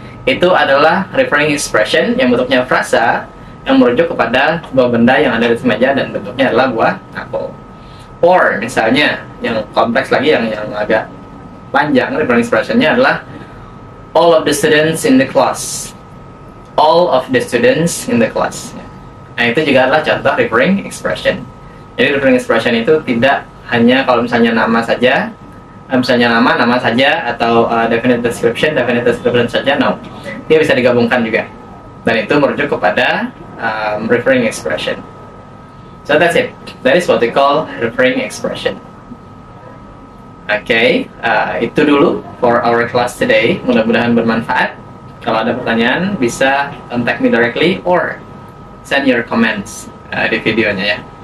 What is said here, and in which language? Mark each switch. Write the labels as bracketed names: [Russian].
[Indonesian] Itu adalah referring expression yang bentuknya frasa yang merujuk kepada sebuah benda yang ada di meja dan bentuknya adalah buah apel. Or misalnya yang kompleks lagi, yang agak panjang, referring expression-nya adalah [English] all of the students in the class. All of the students in the class. [Indonesian] Nah, itu juga adalah contoh referring expression. Jadi referring expression itu tidak hanya kalau misalnya nama saja, misalnya nama saja, atau definite description saja, no. Dia bisa digabungkan juga. Dan itu merujuk kepada referring expression. [English] So that's it. That is what we call referring expression. Okay, [Indonesian] itu dulu [English] for our class today. [Indonesian] Mudah-mudahan bermanfaat. Kalau ada pertanyaan bisa [English] contact me directly or send your comments [Indonesian] di videonya ya.